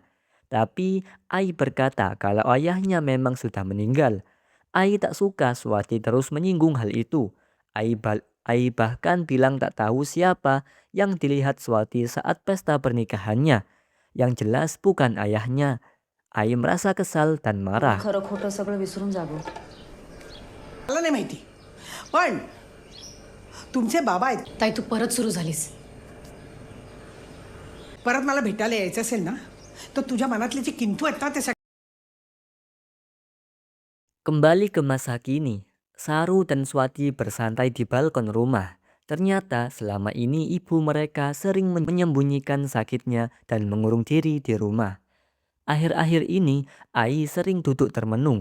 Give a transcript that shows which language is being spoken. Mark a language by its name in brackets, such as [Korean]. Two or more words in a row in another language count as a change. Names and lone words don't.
[Indonesian] Tapi Ai berkata kalau ayahnya memang sudah meninggal. Ai tak suka Swati terus menyinggung hal itu. Ai bahkan bilang tak tahu siapa yang dilihat Swati saat pesta pernikahannya. Yang jelas bukan ayahnya. Ai merasa kesal dan marah. [Marathi] खरं खोटं सगळं विसरून जा गं. मला नाही माहिती पण तुमचे बाबा आहेत ताई तू परत सुरू झालीस. परत मला भेटायला यायचं असेल ना तर तुझ्या मनातले जे किंतु आहेत ना ते सगळे [Indonesian] Kembali ke masa kini, Saru dan Swati bersantai di balkon rumah. Ternyata selama ini ibu mereka sering menyembunyikan sakitnya dan mengurung diri di rumah. Akhir-akhir ini, Ai sering duduk termenung.